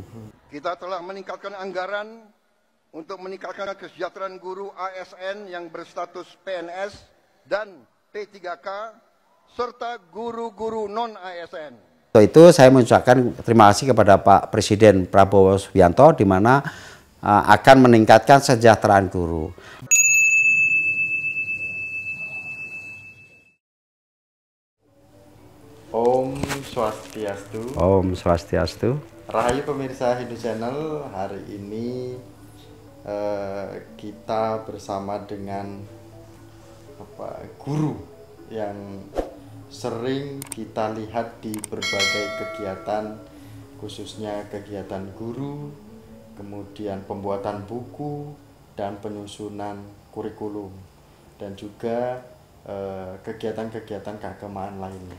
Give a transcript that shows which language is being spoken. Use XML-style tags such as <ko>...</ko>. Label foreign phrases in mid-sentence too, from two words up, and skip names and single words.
<id>Kita telah meningkatkan anggaran untuk meningkatkan kesejahteraan guru ASN yang berstatus PNS dan P3K serta guru-guru non-ASN. Itu saya mengucapkan terima kasih kepada Pak Presiden Prabowo Subianto di mana akan meningkatkan kesejahteraan guru.</id> <ban>Om Swastiastu. Om Swastiastu.</ban> <id>Rahayu pemirsa Hindu Channel, hari ini kita bersama dengan guru yang sering kita lihat di berbagai kegiatan, khususnya kegiatan guru, kemudian pembuatan buku dan penyusunan kurikulum, dan juga kegiatan-kegiatan keagamaan lainnya.</id>